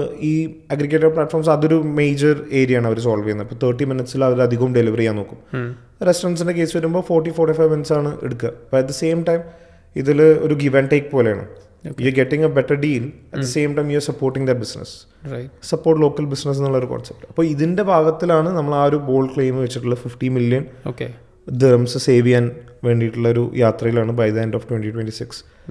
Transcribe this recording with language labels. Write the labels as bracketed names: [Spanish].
[Malayalam] ഈ aggregator platforms അതൊരു major area ആണ് അവർ സോൾവ് ചെയ്യുന്നത്. ഇപ്പോൾ 30 minutes അവർ അധികം ഡെലിവറി ചെയ്യാൻ നോക്കും. റെസ്റ്റോറൻറ്റ്സിൻ്റെ കേസ് വരുമ്പോൾ 40-45 minutes ആണ് എടുക്കുക. അപ്പോൾ [English] at the same time [Malayalam] ഇതിൽ ഒരു ഗിവ് ആൻഡ് ടേക്ക് പോലെയാണ്. [English] You're getting a better deal, at the same time you're supporting that business. Support local business [Malayalam] എന്നുള്ളൊരു കോൺസെപ്റ്റ്. അപ്പോൾ ഇതിൻ്റെ ഭാഗത്തിലാണ് നമ്മൾ ആ ഒരു ബോൾഡ് ക്ലെയിം വെച്ചിട്ടുള്ള 50 million ദിർഹംസ് സേവ് ചെയ്യാൻ വേണ്ടിയിട്ടുള്ള ഒരു യാത്രയിലാണ് [English] By the end of 2026.